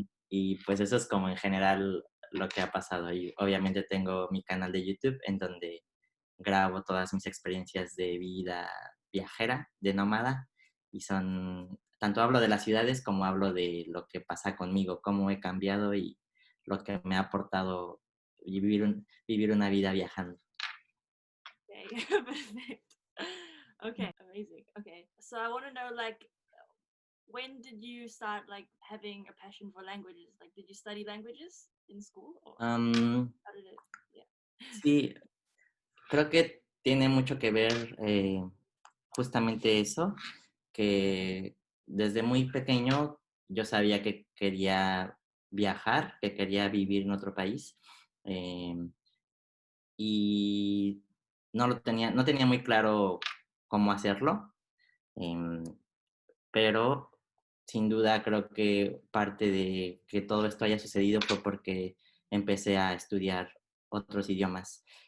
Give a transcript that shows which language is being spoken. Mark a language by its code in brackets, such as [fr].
[es] Y pues eso es como en general lo que ha pasado. Y obviamente tengo mi canal de YouTube en donde grabo todas mis experiencias de vida viajera, de nómada. Y tanto hablo de las ciudades como hablo de lo que pasa conmigo, cómo he cambiado y lo que me ha aportado vivir una vida viajando. [en] Okay. Perfect. Okay, amazing. Okay, so I want to know like when did you start like having a passion for languages? Like, did you study languages in school or Am, how did it? Yeah. [es] sí, creo que tiene mucho que ver justamente eso, que desde muy pequeño yo sabía que quería viajar, que quería vivir en otro país. em, y no tenía muy claro cómo hacerlo, em, pero sin duda creo que parte de que todo esto haya sucedido fue porque empecé a estudiar otros idiomas.